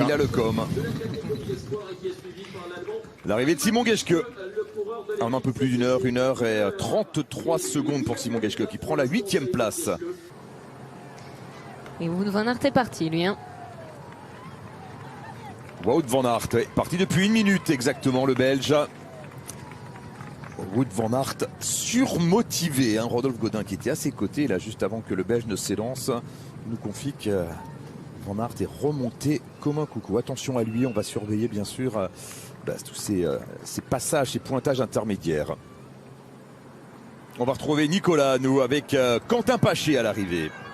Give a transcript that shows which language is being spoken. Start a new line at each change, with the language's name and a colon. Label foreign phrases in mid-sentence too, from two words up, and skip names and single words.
French: Il a le com. L'arrivée de Simon Geschke. En un peu plus d'une heure, 1 heure et 33 secondes pour Simon Geschke qui prend la 8e place. Et Wout van Aert est parti, lui. Hein. Wout van Aert, parti depuis 1 minute exactement, le Belge. Wout van Aert surmotivé, hein. Rodolphe Godin qui était à ses côtés là juste avant que le Belge ne s'élance nous confie que Van Aert est remonté comme un coucou. Attention à lui, on va surveiller bien sûr tous ces passages, ces pointages intermédiaires. On va retrouver Nicolas, nous, avec Quentin Paché à l'arrivée.